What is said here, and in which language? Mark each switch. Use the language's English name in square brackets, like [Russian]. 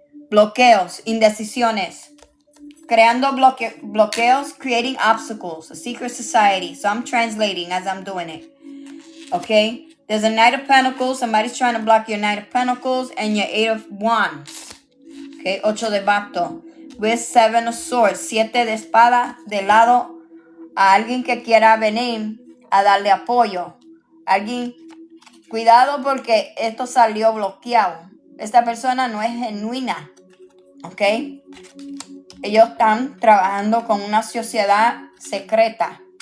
[Spanish] Bloqueos, indecisiones. Creando bloqueos, [English] creating obstacles. A Secret Society. So I'm translating as I'm doing it. Okay? There's a Knight of Pentacles. Somebody's trying to block your Knight of Pentacles and your 8 of Wands. Okay? [Spanish] 8 de bastos. [English] With 7 of Swords. [Spanish] 7 de espada de lado a alguien que quiera venir a darle apoyo. Alguien, cuidado porque esto salió bloqueado. Esta persona no es genuina. ¿Ok? Ellos están trabajando con una sociedad secreta.